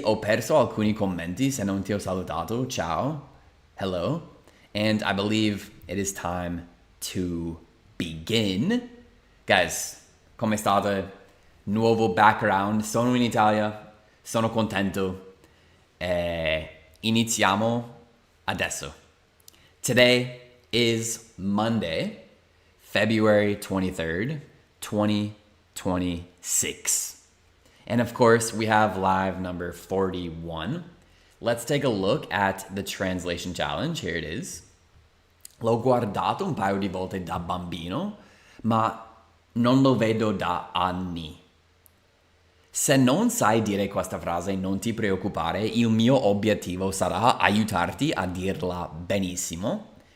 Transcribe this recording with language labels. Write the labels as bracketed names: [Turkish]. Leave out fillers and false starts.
[Italian] Ho perso alcuni commenti se non ti ho salutato. Ciao. [English] Hello. And I believe it is time to begin. Guys, [Italian] come state? Nuovo background. Sono in Italia. Sono contento. Iniziamo adesso. [English] Today is Monday, February 23rd, 2026. And of course, we have live number 41. Let's take a look at the translation challenge. Here it is. [Italian] L'ho guardato un paio di volte da bambino, ma non lo vedo da anni. Se non sai dire questa frase, non ti preoccupare, il mio obiettivo sarà aiutarti a dirla benissimo.